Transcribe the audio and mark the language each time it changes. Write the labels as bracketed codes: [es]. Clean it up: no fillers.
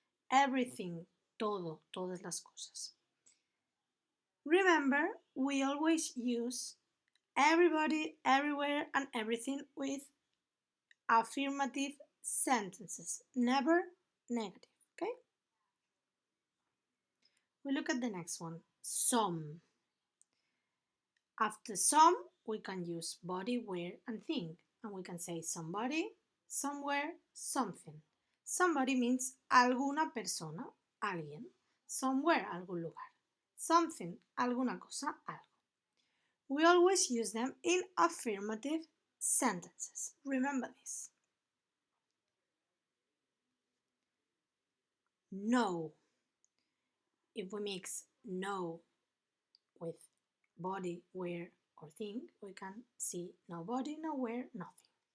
[es] Everything, todo, todas las cosas. [en] Remember, we always use everybody, everywhere, and everything with affirmative sentences, never negative, okay? We look at the next one, some. After some, we can use body, where, and think, and we can say somebody, somewhere, something. Somebody means [es] alguna persona, alguien. Somewhere, algún lugar. Something, alguna cosa, algo. [en] We always use them in affirmative sentences. Remember this. No. If we mix no with body, where, or think, we can see nobody, nowhere, nothing.